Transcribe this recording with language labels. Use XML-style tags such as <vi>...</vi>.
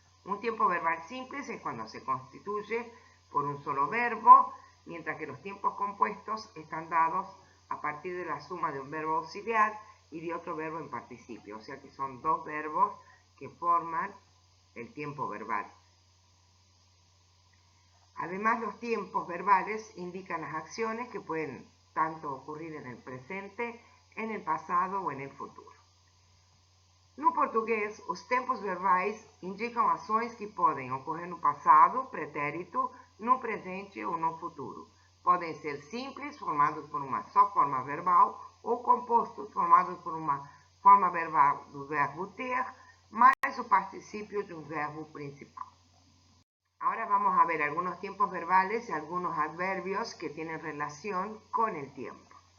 <es>Un tiempo verbal simple es cuando se constituye por un solo verbo, mientras que los tiempos compuestos están dados a partir de la suma de un verbo auxiliar y de otro verbo en participio, o sea que son dos verbos que forman el tiempo verbal. Además, los tiempos verbales indican las acciones que pueden tanto ocurrir en el presente, en el pasado o en el futuro.</es> <pt>No português, os tempos verbais indicam ações que podem ocorrer no passado, pretérito, no presente ou no futuro. Podem ser simples, formados por uma só forma verbal, ou compostos, formados por uma forma verbal do verbo ter, mais o particípio de um verbo principal.</pt> <es>Ahora vamos a ver algunos tiempos verbales y algunos adverbios que tienen relación con el tiempo.</es>